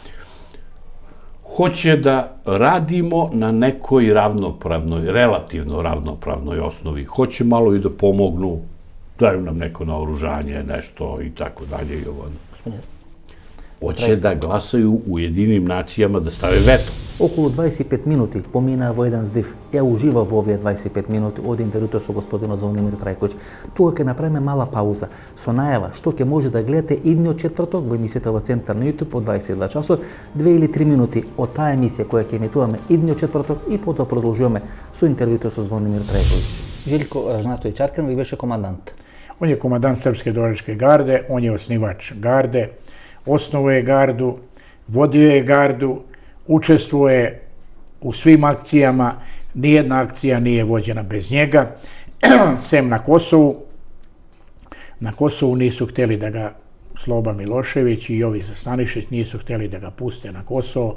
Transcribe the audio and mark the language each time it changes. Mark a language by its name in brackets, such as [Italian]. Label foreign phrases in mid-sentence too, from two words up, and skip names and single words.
[Serbian] Hoće da radimo na nekoj relativno ravnopravnoj osnovi. Hoće malo i da pomognu, daju nam neko naoružanje, nešto i tako dalje i ovo. Hoće da glasaju u Ujedinim nacijama da stave veto. [Macedonian] Околу 25 минути помина во еден здив. Ја уживав во овие 25 минути од интервјуто со господинот Звонимир Трајковиќ. Тука ќе направиме мала пауза со најава што ќе може да гледате идниот четврток во емисијата во Центар на YouTube од 22 часот, 2 или 3 минути од таа емисија која ќе емитуваме идниот четврток и потоа продолжуваме со интервјуто со Звонимир Трајковиќ. Željko Ražnatović Arkan ви беше командант. [Serbian] On je komandant Srpske dvoriške garde, on je osnivač garde, osnovuje gardu, vodio je gardu, učestvuje u svim akcijama, nijedna akcija nije vođena bez njega, sem na Kosovu. Na Kosovu nisu htjeli da ga Sloba Milošević i Jovica Stanišić nisu htjeli da ga puste na Kosovo.